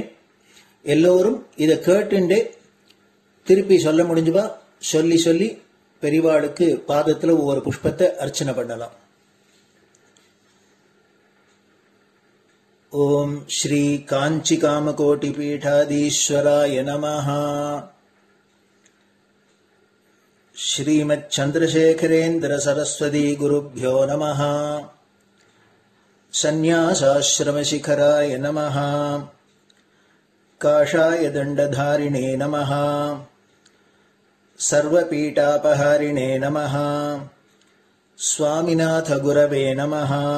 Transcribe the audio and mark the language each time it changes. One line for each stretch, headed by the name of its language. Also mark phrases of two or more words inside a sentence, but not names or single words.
Tamil: எல்லோரும் இதை கேட்டுண்டே திருப்பி சொல்ல முடிஞ்சுபா சொல்லி சொல்லி பெரிவாளுக்கு பாதத்துல ஒவ்வொரு புஷ்பத்தை அர்ச்சனை பண்ணலாம்.
Sanskrit: ॐ श्री काञ्ची कामकोटि पीठाधीश्वराय नमः. श्रीमत् चन्द्रशेखरेन्द्र सरस्वती गुरुभ्यो नमः. सन्न्यासाश्रमशिखराय नमः। काषाय दण्डधारिणे नमः। सर्वपीठापहारिणे नमः। स्वामिनाथ गुरवे नमः।